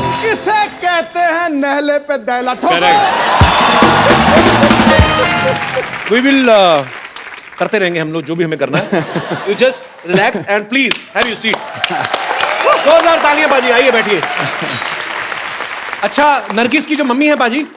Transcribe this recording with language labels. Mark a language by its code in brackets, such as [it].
[hi] इसे कहते हैं नहले पे दैला ठोको। [en] correct. We will [hi] करते रहेंगे हम लोग जो भी हमें करना है। [en] You just relax and please have your seat. [hi] जोरदार तालियां बाजी, आइए बैठिए। अच्छा, नरगिस की जो मम्मी है बाजी,